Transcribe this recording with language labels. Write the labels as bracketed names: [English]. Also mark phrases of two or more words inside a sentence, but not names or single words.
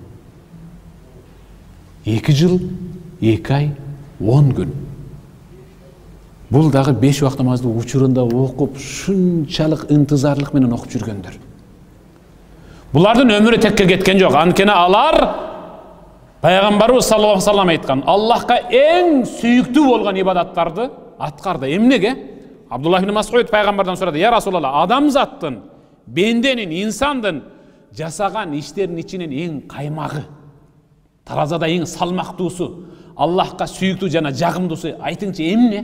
[Kyrgyz] 2 жыл, 2 ай, 10 күн. Бул дагы 5 убакыт намазды учурунда окуп, шунчалык ынтызарлык менен окуп жүргөндөр. Булардын өмүрү текке кеткен жок. Анткени алар Пайгамбарыбыз [Arabic] صلى الله عليه وسلم [Kyrgyz] айткан, Аллахка эң сүйүктүү болгон ибадаттарды аткарды. Эмнеге? Абдуллах ибн Мас'уд пайгамбардан сурады: [Arabic] "يا رسول الله, [Kyrgyz] адамзаттын, бенденин, инсандын жасаган иштеринин ичинен эң каймагы, таразада эң салмактуусу, Аллахка сүйүктүү жана жагымдуусу айтыңчы эмне?"